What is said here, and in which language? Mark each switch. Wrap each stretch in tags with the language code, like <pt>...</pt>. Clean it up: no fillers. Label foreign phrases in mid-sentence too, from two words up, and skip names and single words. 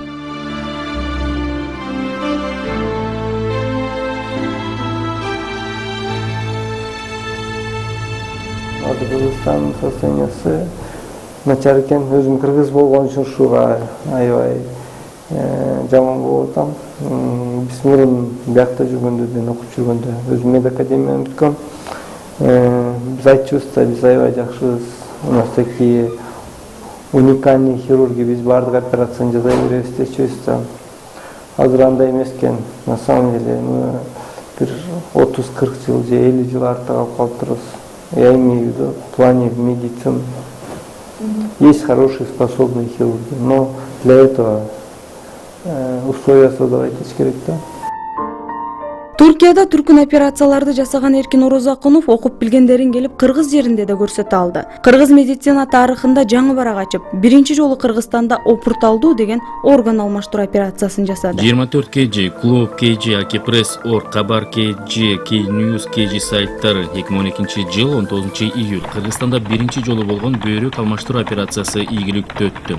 <ky>Кыргызстандын состояниясы начар экен. Өзүм кыргыз болгон үчүн ушуга аябай жаман болуп атам. Биз мурун биякта жүргөндө, мен окуп жүргөндө өзүм медакадемияны бүткөм. Биз айтчубуз да, биз аябай жакшыбыз.</ky> <ru>У нас такие уникальные хирурги,</ru> <ky>биз баардык операцияны жасай беребиз дечүбүз да. Азыр андай эмес экен.</ky> <ru>На самом деле,</ru> <ky>бир 30-40 жыл же 50 жыл артта калып калыптырбыз.</ky> <ru>Я имею в виду в плане медицины. Есть хорошие, способные хирурги, но для этого условия создавать</ru> <ky>керек да. Туркияда түркүн операцияларды жасаган Эркин Орозакунов окуп билгендерин келип кыргыз жеринде да көрсөтө алды. Кыргыз медицина тарыхында жаңы барак ачып, биринчи жолу Кыргызстанда опурталдуу деген орган алмаштыруу операциясын жасады. 24 KG, Клуб KG, Акипресс, Ор, Кабар KG, K-News KG сайттары 2012 жыл 19 июль Кыргызстанда биринчи жолу болгон бөйрөк алмаштыруу операциясы ийгиликтүү өттү.</ky>